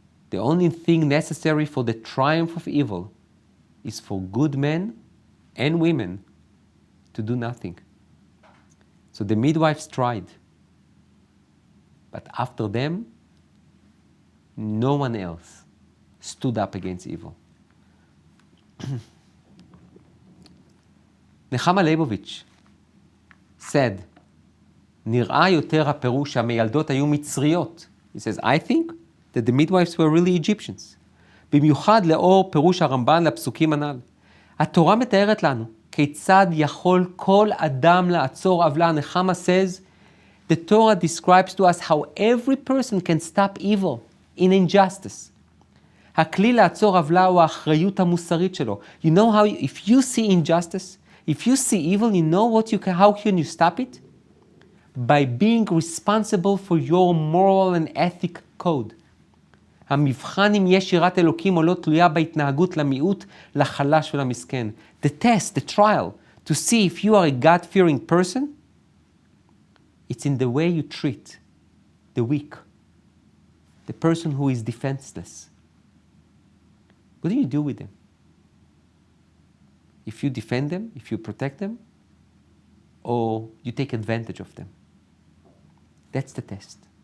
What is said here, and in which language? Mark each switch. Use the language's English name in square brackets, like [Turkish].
[English] The only thing necessary for the triumph of evil is for good men and women to do nothing. So the midwives tried. But after them, no one else stood up against evil. [Hebrew] נחמה ליבוביץ' [English] said, [Hebrew] נראה יותר הפירוש שהמיילדות היו מצריות. [English] He says, I think that the midwives were really Egyptians. [Hebrew] במיוחד לאור פירוש הרמב"ן לפסוקים הנ"ל. התורה מתארת לנו כיצד יכול כל אדם לעצור עוולה. [English] נחמה says, the Torah describes to us how every person can stop evil in injustice. [Hebrew] הכלי לעצור עוולה הוא האחריות המוסרית שלו. [English] You know how, if you see injustice, if you see evil, you know how can you stop it? By being responsible for your moral and ethic code. [Hebrew] המבחן אם יש יראת אלוקים או לא תלויה בהתנהגות למיעוט, לחלש ולמסכן. [English] The test, the trial, to see if you are a God-fearing person, it's in the way you treat the weak, the person who is defenseless. What do you do with them? If you defend them, if you protect them, or you take advantage of them? That's the test.